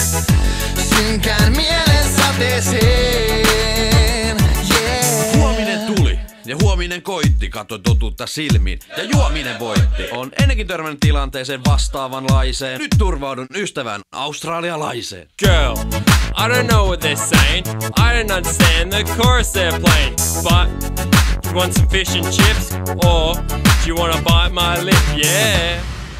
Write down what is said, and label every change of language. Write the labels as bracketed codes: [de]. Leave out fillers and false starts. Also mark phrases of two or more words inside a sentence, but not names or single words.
[fi] Synkään mielen sateeseen. Huominen tuli ja huominen koitti, katso totuutta silmiin ja juominen voitti. On ennenkin törmännyt tilanteeseen vastaavanlaiseen. Nyt turvaudun ystävän australialaiseen. [en] Girl, I don't know what they're saying. I don't understand the chorus they're playing. But you want some fish and chips, or do you wanna bite my lip? Yeah.